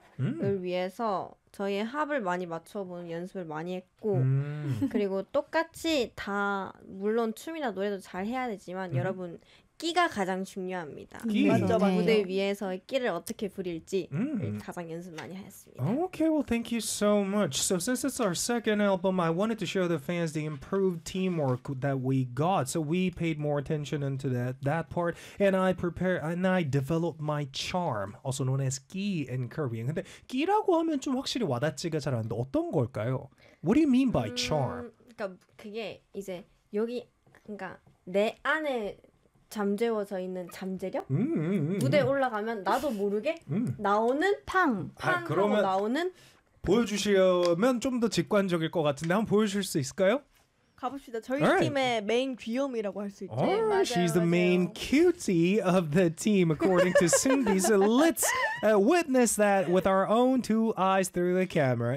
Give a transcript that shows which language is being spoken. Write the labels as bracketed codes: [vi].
[ko] 을 위해서 저희의 합을 많이 맞춰보는 연습을 많이 했고 그리고 똑같이 다 물론 춤이나 노래도 잘 해야 되지만 여러분 끼가 가장 중요합니다. 끼. 맞죠, 맞죠. 무대 위에서 끼를 어떻게 부릴지 가장 연습 많이 했습니다. [en] Okay, well, thank you so much. So since it's our second album, I wanted to show the fans the improved teamwork that we got. So we paid more attention into that part, and I prepared and I developed my charm, also known as 끼 in Korean. [ko] 근데 끼라고 하면 좀 확실히 와닿지가 잘 안 돼. 어떤 걸까요? [en] What do you mean by charm? [ko] 그러니까 그게 이제 여기 그러니까 내 안에 잠재워져 있는 잠재력? 무대에 올라가면 나도 모르게 나오는 팡! 팡! 하고 나오는 보여주시려면 좀 더 직관적일 것 같은데 한번 보여주실 수 있을까요? 가봅시다. 저희 right. 팀의 메인 귀염이라고 할 수 있죠. [en] Oh, [ko] 맞아요, [en] she's the 맞아요. main cutie of the team according to Sunbi. So let's witness that with our own two eyes through the camera.